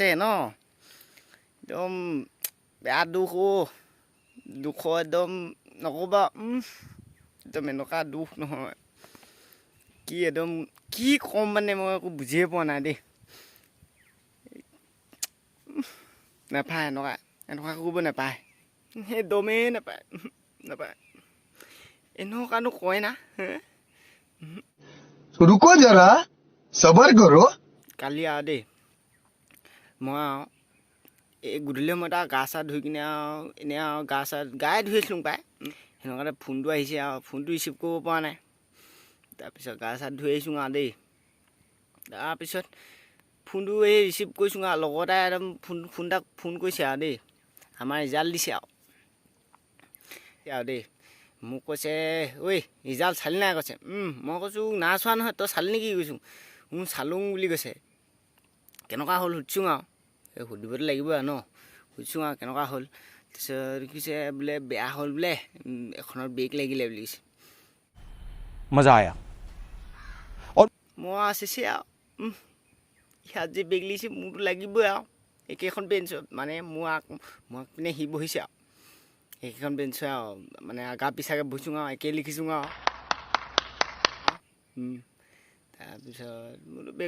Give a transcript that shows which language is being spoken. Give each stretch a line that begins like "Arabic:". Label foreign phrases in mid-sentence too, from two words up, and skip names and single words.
Assamese: ন একদম বেয়া দুখ একদম নক'বা একদম এনেকুৱা দুখ নহয় কি একদম কি ক'ম মানে মই একো বুজিয়ে পোৱা নাই দেই নাপায় এনেকুৱা কৰিব নাপায় সেই দমেই নাপায় এনেকুৱানো কয় না
Hindi: रुको जरा सबर करो
Assamese: কালি আৰু দেই মই আৰু এই গধূলি সময়ত আৰু গা চা ধুই কিনে আৰু এনেই আৰু গায়ে ধুই আছিলোঁ পায় সেনেকুৱাতে ফোনটো আহিছে আৰু ফোনটো ৰিচিভ কৰিব পৰা নাই তাৰপিছত গা চা ধুই আহিছোঁ আৰু দেই তাৰপিছত ফোনটো এই ৰিচিভ কৰিছোঁ আৰু লগতে একদম ফোন কৰিছে আৰু দেই আমাৰ ৰিজাল্ট দিছে আৰু দেই মোক কৈছে ঐ ৰিজাল্ট চালি নাই কৈছে মই কৈছোঁ নাই চোৱা নহয় তই চালি নেকি কৈছোঁ চালোঁ বুলি কৈছে কেনেকুৱা হ'ল সুধিছোঁ আৰু এই সুধিবতো লাগিব আৰু ন সুধিছোঁ আৰু কেনেকুৱা হ'ল তাৰপিছত কৈছে বোলে বেয়া হ'ল বোলে এখনত ব্ৰেক লাগিলে বুলি কৈছে
Hindi: मजा आया
Assamese: মই আছে আৰু ইয়াত যে ব্ৰেক লাগিছে মোৰতো লাগিবই আৰু একেখন বেঞ্চত মানে মই পিনে সি বহিছে আৰু একেখন বেঞ্চ আৰু মানে আগা পিছাকে বহিছোঁ আৰু একে লিখিছোঁ আৰু তাৰপিছত মোৰতো ব্ৰেক